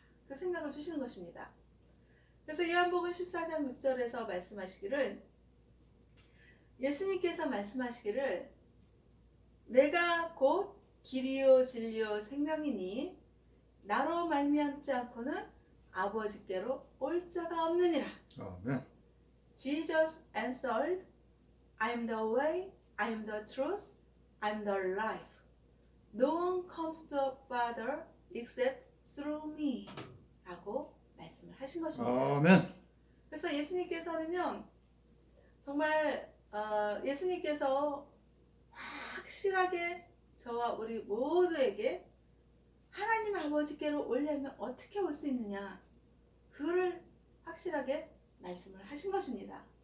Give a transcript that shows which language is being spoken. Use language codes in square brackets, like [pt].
[ko] 그 생각을 주시는 것입니다. 그래서 요한복음 14장 6절에서 말씀하시기를 예수님께서 말씀하시기를 내가 곧 길이요 진리요 생명이니 나로 말미암지 않고는 아버지께로 올 자가 없느니라. 아멘. [en] Jesus answered, I am the way, I am the truth, I am the life. No one comes to the Father except through me. [ko] 라고 말씀을 하신 것입니다. 아멘. 그래서 예수님께서는요, 정말 예수님께서 확실하게 저와 우리 모두에게 하나님 아버지께로 오려면 어떻게 올 수 있느냐, 그거를 확실하게 말씀을 하신 것입니다.